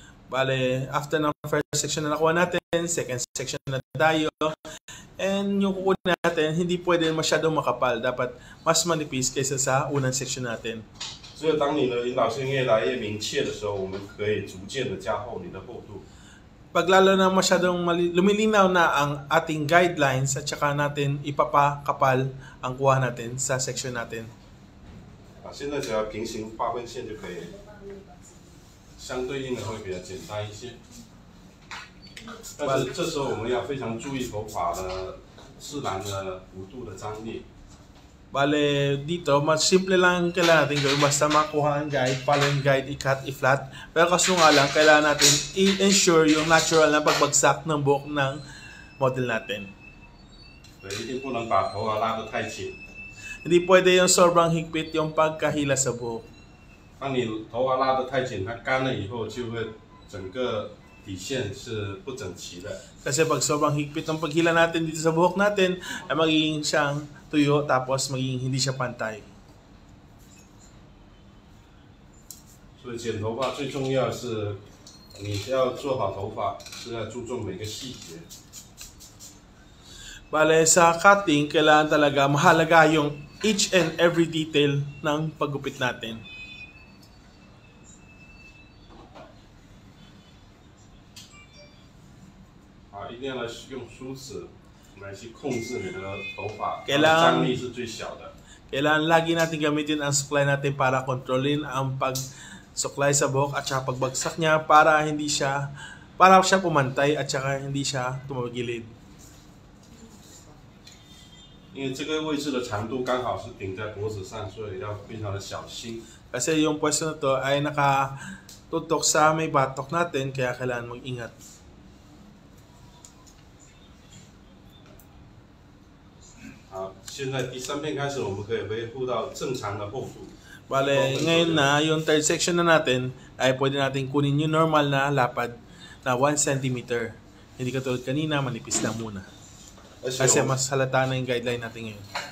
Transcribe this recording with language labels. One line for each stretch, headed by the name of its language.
Filipino: Bale, after ng first section na nakuha natin, second section na tayo. And yung kukunin natin, hindi pwede masyadong makapal. Dapat mas manipis kaysa sa unang section natin.
Chinese: 只有当你的引导线越来越明确的时候，我们可以逐渐的加厚你的厚度。
Filipino: Pag lalo na masyadong lumilinaw na ang ating guidelines at saka natin ipapakapal ang kuha natin sa section natin.
Chinese: 啊，现在只要平行划分线就可以了。相对应的会比较简单一些，但是这时候我们要非常注意头发的自然的弧度的张力。
Filipino: Bale, dito, mas simple lang kailangan natin gawin. Basta makuha ang guide, follow yung guide, i-cut, i-flat. Pero kaso nga lang, kailangan natin i-ensure yung natural na pagbagsak ng buhok ng model natin.
Chinese: 对，一定不能把头发拉得太紧。
Filipino: Hindi pwede yung sobrang higpit yung pagkahila sa buhok.
Chinese: 当你头发拉得太紧，它干了以后就会整个底线是不整齐的。
Filipino: Kasi pag sobrang higpit ng paghila natin dito sa buhok natin, ay magiging siyang tuyo tapos magiging hindi siya pantay.
Chinese: 所以剪头发最重要是，你要做好头发是要注重每个细节。
Filipino: Bale, sa cutting, kailangan talaga mahalaga yung each and every detail ng paggupit natin.
Chinese: 一定要用梳子来去控制你的头发，
Filipino: Kailangan
Chinese: 张力是最小的。
Filipino: Kailangan lagi natin gamitin ang suklay natin para kontrolin ang pagsuklay sa buhok at saka pagbagsak niya para siya pumantay at saka hindi siya tumagilid.
Chinese: 因为这个位置的长度刚好是顶在脖子上，所以要非常的小心。
Filipino: Kasi yung pwesto na to ay nakatutok sa may batok natin kaya kailangan mag-ingat.
Chinese: 好，现在第3片开始，我们可以恢复到正常的厚度。
Filipino: Bale, ngayon na, yung third section na natin, ay pwede natin kunin yung normal na lapad na 1 cm. Hindi katulad kanina, manipis lang muna. Kasi mas halata na yung guideline natin ngayon.